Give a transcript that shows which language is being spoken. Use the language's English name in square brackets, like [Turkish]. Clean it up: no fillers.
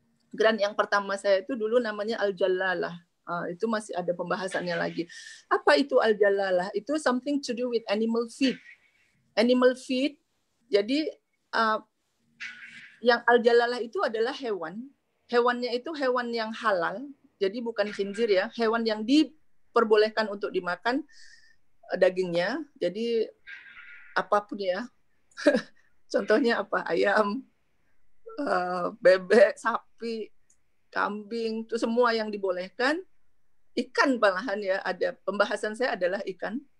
[Indonesian] Grant yang pertama saya itu dulu namanya Al-Jalalah. Itu masih ada pembahasannya lagi. Apa itu Al-Jalalah? [English] Itu something to do with animal feed. [Indonesian] Animal feed, jadi yang Al-Jalalah itu adalah hewan. Hewannya itu hewan yang halal, jadi bukan khinzir ya, hewan yang diperbolehkan untuk dimakan dagingnya. Jadi apapun ya, contohnya apa, ayam, bebek, sapi, kambing, itu semua yang dibolehkan. Ikan malahan ya, ada pembahasan saya adalah ikan.